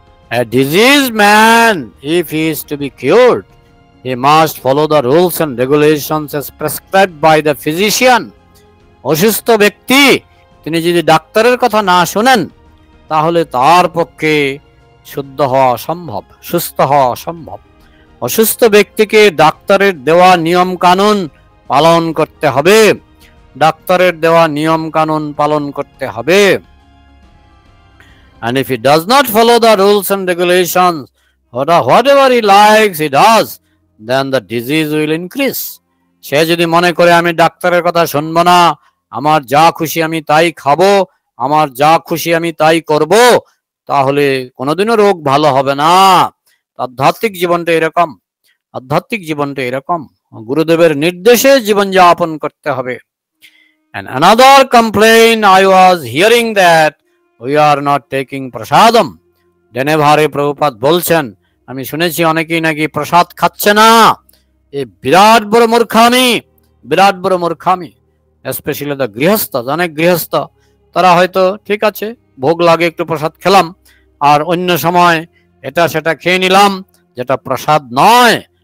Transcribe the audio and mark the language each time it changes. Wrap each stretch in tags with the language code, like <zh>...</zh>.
<en>A diseased man, if he is to be cured, he must follow the rules and regulations as prescribed by the physician.</en> <bn>অসুস্থ ব্যক্তি তিনি যদি ডাক্তারের কথা না শোনেন, তাহলে তার পক্ষে শুদ্ধ হওয়া অসম্ভব, সুস্থ হওয়া অসম্ভব। অসুস্থ ব্যক্তিকে ডাক্তারের দেওয়া নিয়ম কানুন পালন করতে হবে, ডাক্তারের দেওয়া নিয়ম কানুন পালন করতে হবে।</bn> <en>And if he does not follow the rules and regulations, whatever he likes he does, then the disease will increase.</en> <bn>সে যদি মনে করে আমি ডাক্তারের কথা শুনবো না, আমার যা খুশি আমি তাই খাবো, আমার যা খুশি আমি তাই করব, তাহলে কোনোদিনও রোগ ভালো হবে না। আধ্যাত্মিক জীবনটা এরকম, আধ্যাত্মিক জীবনটা এরকম, গুরুদেবের নির্দেশে জীবন যাপন করতে হবে।</bn> <en>And another complaint I was hearing that we are not taking prasadam.</en> <bn>ডেনেভারে Prabhupada বলছেন, আমি শুনেছি অনেকেই নাকি প্রসাদ খাচ্ছে না। এই বিরাট বড় মূর্খামি, বিরাট বড় মূর্খামি। স্পেশালি দ্য গৃহস্থ, অনেক গৃহস্থ তারা হয়তো ঠিক আছে ভোগ লাগে একটু প্রসাদ খেলাম, আর অন্য সময় এটা সেটা খেয়ে নিলাম যেটা প্রসাদ নয়।</bn>